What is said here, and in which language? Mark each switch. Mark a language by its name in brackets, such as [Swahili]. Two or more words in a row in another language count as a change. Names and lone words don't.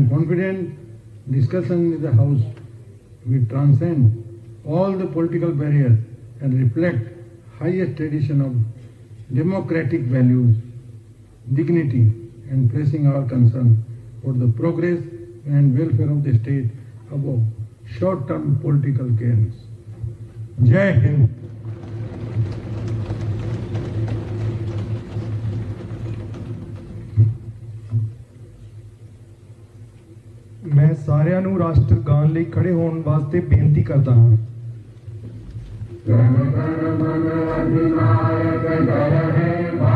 [English] am confident discussion in the House will transcend all the political barriers and reflect highest tradition of democratic values, dignity, and placing our concern for the progress and welfare of the state above short-term political gains. [Hindi] जय हिंद. [Punjabi] मैं सारिਆਂ ਨੂੰ ਰਾਸ਼ਟਰਗਾਨ ਲਈ ਖੜੇ ਹੋਣ ਵਾਸਤੇ ਬੇਨਤੀ ਕਰਦਾ ਹਾਂ। [Bangla] জন গণ মন অধিনায়ক জয় হে।